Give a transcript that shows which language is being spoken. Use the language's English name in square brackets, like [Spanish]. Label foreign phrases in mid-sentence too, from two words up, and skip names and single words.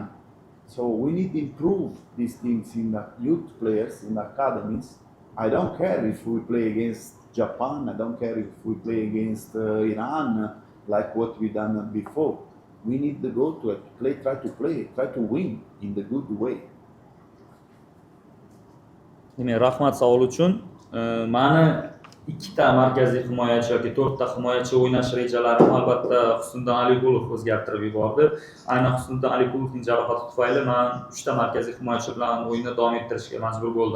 [English] So we need to improve these things in the youth players, in the academies. I don't care if we play against Japan. I don't care if we play against Iran, like what we done before. We need to go to it, try to win in the good way. [Uzbek] Rahmat savol uchun. Mani ikkita markaziy himoyachi yoki to'rtta himoyachi o'ynash rejalarini albatta Husniddin Aliqulov o'zgartirib yubordi. Aynan Husniddin Aliqulovning jarohati tufayli men 3 ta markaziy himoyachi bilan o'yinni davom ettirishga majbur bo'ldim.